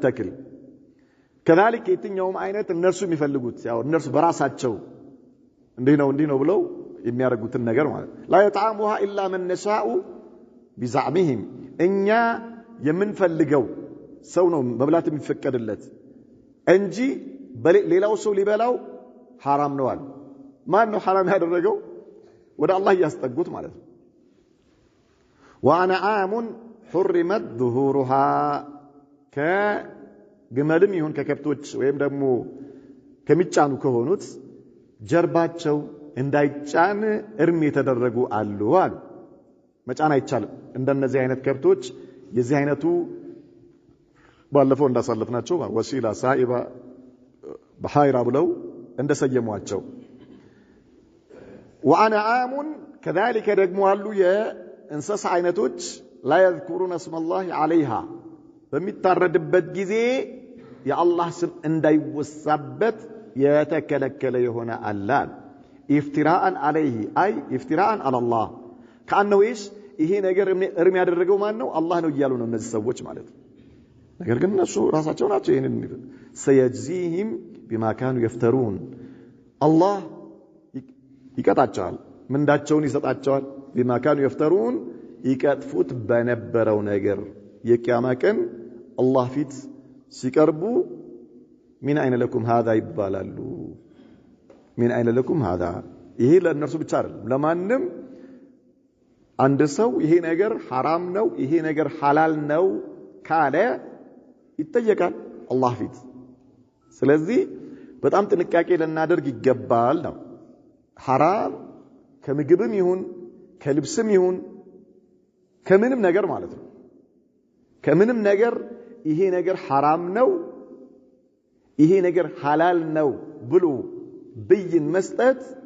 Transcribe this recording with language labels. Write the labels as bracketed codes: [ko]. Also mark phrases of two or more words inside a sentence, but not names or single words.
[am] ተክል كذلك የትኛውም አይነት እነርሱ የሚፈልጉት ያው እነርሱ በራሳቸው እንዲህ ነው ብለው የሚያደርጉትን ነገር ማለት [ar] لا يطعمها الا من نشاء بزعمهم [am] እኛ የምንፈልገው ሰው ነው መብላት የሚፈቀድለት እንጂ ሌላው ሰው ሊበላው حرام ነው አለ ማን ነው حرام ያደረገው ወደ አላህ ያስጠጉት ማለት ነው [ar] وانعام حرمت ظهورها [am] ከግመልም ይሁን ከከብቶች ወይም ደግሞ ከሚጫኑ ከሆኑት ጀርባቸው እንዳይጫን እርም የተደረጉ አሉ አሉ መጫን አይቻልም እንደነዚህ አይነት ከብቶች የዚህ አይነቱ ባለፈው እንዳሳለፍናቸው ወሲላ ሳኢባ በሃይራ ብለው እንደሰየሟቸው [ar] وانعام كذلك [am] ደግሞ አሉ የእንስሳ አይነቶች لا [ar] يذكرون اسم الله عليها [am] በሚታረድበት ጊዜ የአላህ ስም እንዳይወሳበት የተከለከለ የሆነ አላህ [ar] افتراء عليه اي افتراء على الله كانه ايش [am] ይሄ ነገር እርም ያደረገው ማን ነው አላህ ነው ይያሉ ነው እነዚህ ሰዎች ማለት ነገር ግን እነሱ ራሳቸው ናቸው ይሄንን [ar] سيجزيهم بما كانوا يفترون الله [am] ይቀጣቸዋል ምንዳቸውን ይሰጣቸዋል [ar] بما كانوا [am] يفترون ይቀጥፉት በነበረው ነገር የቂያማ ቀን አላህ ፊት ሲቀርቡ [ar] من اين لكم هذا [am] ይባላሉ [ar] من اين لكم هذا [am] ይሄ ለእነርሱ ብቻ አይደለም ለማንም አንድ ሰው ይሄ ነገር حرام ነው ይሄ ነገር حلال ነው ካለ ይጠየቃል አላህ ፊት ስለዚህ በጣም ጥንቃቄ ልናደርግ ይገባል ነው حرام ከምግብም ይሁን ከልብስም ይሁን ከምንም ነገር ማለት ነው ከምንም ነገር ይሄ ነገር حرام ነው ይሄ ነገር حلال ነው ብሎ ብይን መስጠት